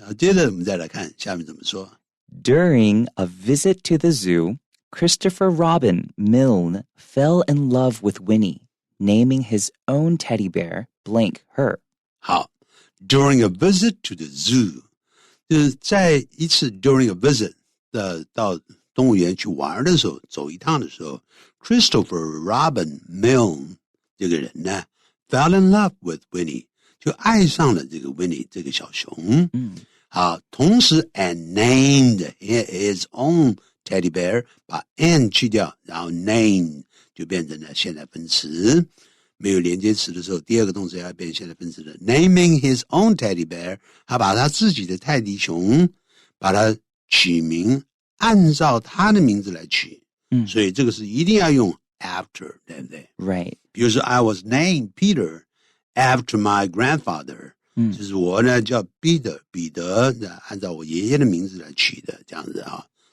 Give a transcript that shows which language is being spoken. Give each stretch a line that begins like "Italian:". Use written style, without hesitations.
Chinese: 接着我们再来看下面怎么说。
English: During a visit to the zoo, Christopher Robin Milne fell in love with Winnie, naming his own teddy bear blank her. 好 ，During a visit to the zoo。
Chinese: 就是在一次 during a visit 到动物园去玩的时候，走一趟的时候 ，Christopher Robin Milne 这个人呢
English: fell in love with Winnie，
Chinese: 就爱上了这个 Winnie 这个小熊。好，同时
English: and named his own teddy bear，
Chinese: 把 and 去掉，然后 name 就变成了现在分词。没有连接词的时候，第二个动词要变现在分词的
English: naming his own teddy bear，
Chinese: 他把他自己的泰迪熊把它取名，按照他的名字来取。所以这个是一定要用 after， 对不对？
English: Right。
Chinese: 比如说
English: I was named Peter after my grandfather，
Chinese: 就是我呢叫彼得，按照我爷爷的名字来取的，这样子啊。